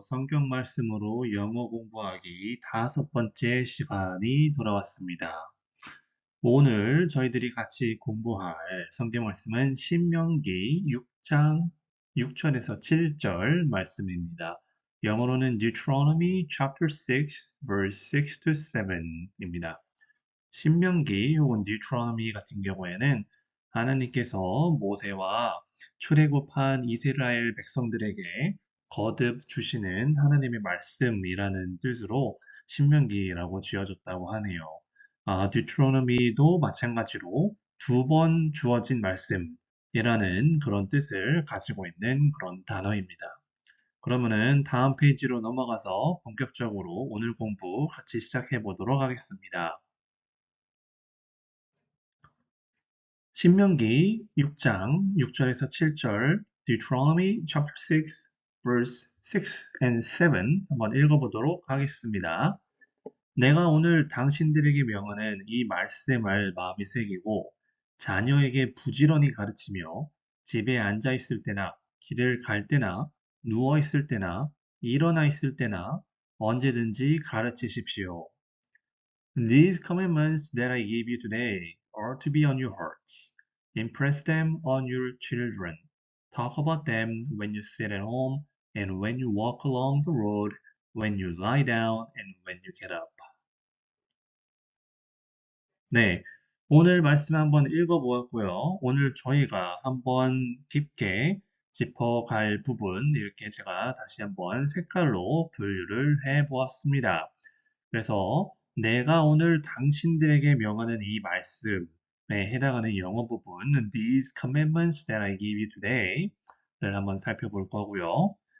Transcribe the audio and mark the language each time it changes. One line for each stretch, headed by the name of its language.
Korean: 성경 말씀으로 영어 공부하기 5번째 시간이 돌아왔습니다. 오늘 저희들이 같이 공부할 성경 말씀은 신명기 6장 6절에서 7절 말씀입니다. 영어로는
English: Deuteronomy chapter 6 verse 6 to 7입니다.
Korean: 신명기 혹은 뉴트로노미 같은 경우에는 하나님께서 모세와 출애굽한 이스라엘 백성들에게 거듭 주시는 하나님의 말씀이라는 뜻으로 신명기라고 지어졌다고 하네요. 뉴트로노미도 마찬가지로 2번 주어진 말씀이라는 그런 뜻을 가지고 있는 그런 단어입니다. 그러면은 다음 페이지로 넘어가서 본격적으로 오늘 공부 같이 시작해 보도록 하겠습니다. 신명기 6장 6절에서 7절
English: Deuteronomy chapter 6 verse 6 and 7
Korean: 한번 읽어보도록 하겠습니다. 내가 오늘 당신들에게 명하는 이 말씀을 마음에 새기고 자녀에게 부지런히 가르치며 집에 앉아 있을 때나 길을 갈 때나 누워 있을 때나 일어나 있을 때나 언제든지 가르치십시오.
English: These commandments that I give you today are to be on your hearts. Impress them on your children. Talk about them when you sit at home and when you walk along the road, when you lie down and when you get up.
Korean: 네, 오늘 말씀 한번 읽어보았고요. 오늘 저희가 한번 깊게 짚어갈 부분 이렇게 제가 다시 한번 색깔로 분류를 해보았습니다. 그래서 내가 오늘 당신들에게 명하는 이 말씀에 해당하는 영어 부분
English: These commandments that I give you today
Korean: 를 한번 살펴볼 거고요.